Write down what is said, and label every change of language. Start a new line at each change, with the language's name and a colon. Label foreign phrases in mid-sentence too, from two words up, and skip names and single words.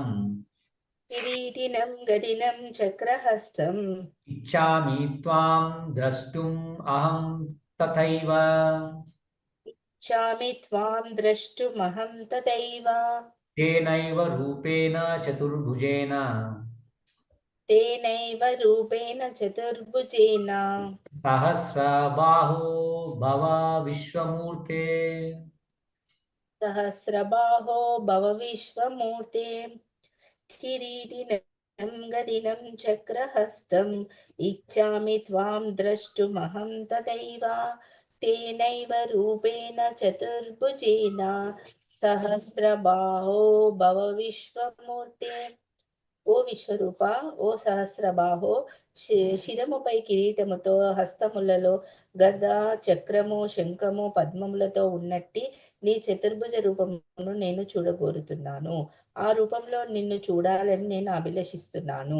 Sanskrit: కిరీటినం గదినం చక్రహస్తం ఇచ్చామి త్వాం ద్రష్టుం అహం తథైవ ఇచ్చామి త్వాం ద్రష్టుమహం తథైవ తేనైవ రూపేణ చతుర్భుజేన तेनैव रूपेण चतुर्भुजेन सहस्रबाहो भव विश्वमूर्ते सहस्रबाहो भव विश्वमूर्ते किरीटिनं गदिनं चक्रहस्तम् इच्छामि त्वां द्रष्टुमहं तथैव तेनैव रूपेण चतुर्भुजेन सहस्रबाहो भव विश्वमूर्ते
Telugu: ఓ విశ్వరూప, ఓ సహస్రబాహో, శిరముపై కిరీటముతో హస్తములలో గద, చక్రము, శంఖము, పద్మములతో ఉన్నట్టి నీ చతుర్భుజ రూపమును నేను చూడగోరుతున్నాను. ఆ రూపంలో నిన్ను చూడాలని నేను అభిలషిస్తున్నాను.